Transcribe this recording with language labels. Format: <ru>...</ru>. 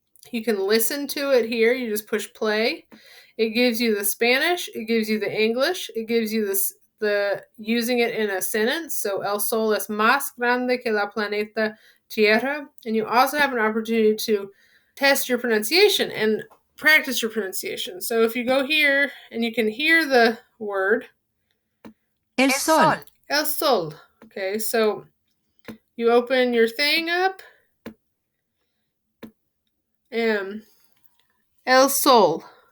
<en>You can listen to it here. You just push play. It gives you the Spanish. It gives you the English. It gives you the using it in a sentence.</en> <es>So el sol es más grande que la planeta Tierra.</es> <en>And you also have an opportunity to test your pronunciation and practice your pronunciation. So if you go here and you can hear the word</en> <es>El sol.</es> <en>el sol. Okay, so you open your thing up and el sol.</en>